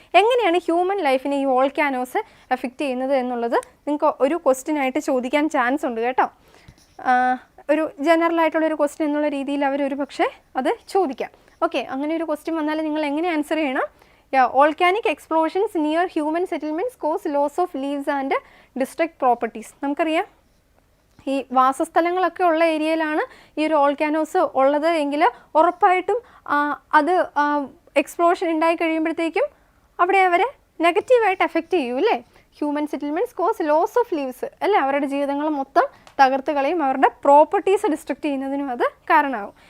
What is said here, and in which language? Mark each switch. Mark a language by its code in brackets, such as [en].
[ml] എങ്ങനെയാണ് ഹ്യൂമൻ ലൈഫിനെ ഈ വോൾക്കാനോസ് എഫക്റ്റ് ചെയ്യുന്നത് എന്നുള്ളത് നിങ്ങൾക്ക് ഒരു ക്വസ്റ്റ്യൻ ആയിട്ട് ചോദിക്കാൻ ചാൻസ് ഉണ്ട് കേട്ടോ. ഒരു ജനറൽ ആയിട്ടുള്ളൊരു ക്വസ്റ്റ്യൻ എന്നുള്ള രീതിയിൽ അവരൊരു പക്ഷേ അത് ചോദിക്കാം. ഓക്കെ, അങ്ങനെ ഒരു ക്വസ്റ്റ്യൻ വന്നാൽ നിങ്ങൾ എങ്ങനെ ആൻസർ ചെയ്യണം? [en] Volcanic explosions near human settlements cause loss of leaves and destruct properties. [ml] നമുക്കറിയാം ഈ വാസസ്ഥലങ്ങളൊക്കെ ഉള്ള ഏരിയയിലാണ് ഈ ഒരു വോൾക്കാനോസ് ഉള്ളത് എങ്കിൽ ഉറപ്പായിട്ടും അത് എക്സ്പ്ലോഷൻ ഉണ്ടായി കഴിയുമ്പോഴത്തേക്കും അവിടെ അവരെ നെഗറ്റീവായിട്ട് എഫക്റ്റ് ചെയ്യും അല്ലേ? [en] human settlements cause loss of lives [ml] അല്ലേ? അവരുടെ ജീവിതങ്ങൾ മൊത്തം തകർത്ത് കളയും, അവരുടെ പ്രോപ്പർട്ടീസ് ഡിസ്ട്രക്ട് ചെയ്യുന്നതിനും അത് കാരണമാകും.